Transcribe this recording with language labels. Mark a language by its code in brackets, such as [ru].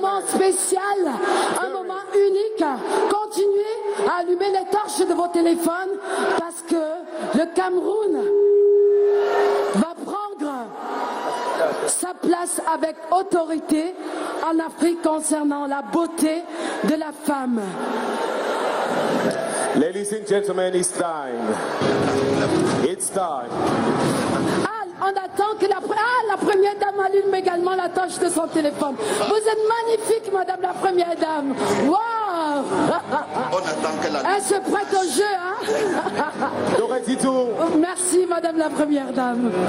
[fr] moment spécial, un moment unique. Continuez à allumer les torches de vos téléphones parce que le Cameroun va prendre sa place avec autorité en Afrique concernant la beauté de la femme. [en] Ladies and gentlemen, it's time. It's time. [fr] Ah, on attend que la première dame allume également la torche de son téléphone. Vous êtes magnifique, madame la première dame. Waouh! on attend que la Elle se prête au jeu, hein? Doretito, Merci, madame la première dame.